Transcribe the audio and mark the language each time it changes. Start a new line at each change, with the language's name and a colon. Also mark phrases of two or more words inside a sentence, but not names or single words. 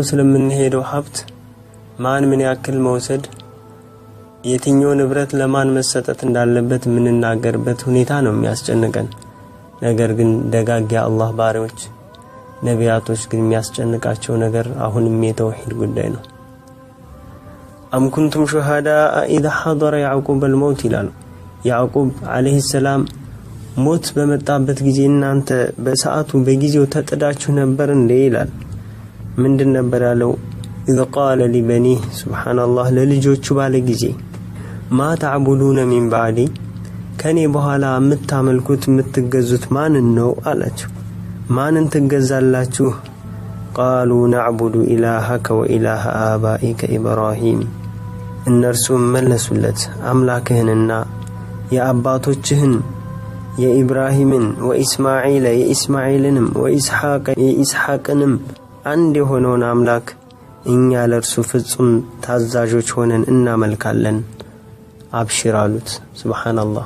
Amharic: ስለምንሄደው ሀብት ማን ምን ያክል መውሰድ የትኛው ንብረት ለማን መሰጠት እንዳለበት የምንናገርበት ሁኔታ ነው የሚያስጨንቀን ነገር ግን ደጋግ የአላህ ባሪዎች ነቢያቶች ግን የሚያስጨንቃቸው ነገር አሁንም የተውሂድ ጉዳይ ነው
Arabic: أم كنتم شهداء إذا حضر يعقوب الموت
Amharic: ይላል ያዕቆብ
Arabic: عليه السلام
Amharic: ሞት በመጣበት ጊዜ እናንተ በሰዓቱ በጊዜው ተጠዳችሁ ነበር እንዴ ይላል ምንድን ነበር ያለው
Arabic: إذا قال لبنيه سبحان الله
Amharic: ለልጆቹ ባለ ጊዜ
Arabic: ما تعبدون من بعدي
Amharic: ከኔ በኋላ የምታመልኩት የምትገዙት ማንን ነው አላችሁ ማንን ትገዛላችሁ
Arabic: قالوا نعبد إلهك وإله آبائك إبراهيم
Amharic: እነርሱም መለሱለት አምላክህንና የአባቶችህን የኢብራሂምን ወኢስማዒል የኢስማዒልንም ወኢስሐቅ የኢስሐቅንም አንድ የሆነውን አምላክ እኛ ለርሱ ፍጹም ታዛዦች ሆነን እናመልካለን አብሽር አሉት። ሱብሃንአላህ።